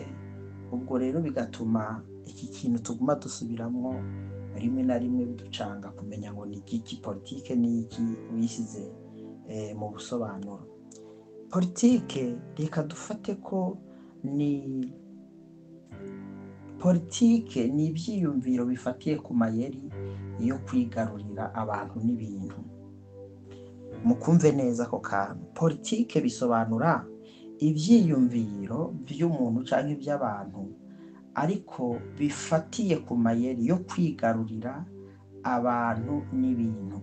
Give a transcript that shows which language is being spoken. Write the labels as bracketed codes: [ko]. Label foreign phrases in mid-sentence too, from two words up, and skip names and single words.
[rn] Ubwo rero bigatuma iki kintu tuguma dusubiramo rimwe na rimwe biducanga kumenya ngo ni iki politique, ni iki wisize mu busobanuro. Politique reka dufate ko ni politike, ni ibyiyumviro bifatiye ku mayeri yo kwigarurira abantu n'ibintu. Mukumve neza ko kantu, politike bisobanura ibyiyumviro by'umuntu cyangwa iby'abantu, ariko bifatiye ku mayeri yo kwigarurira abantu n'ibintu.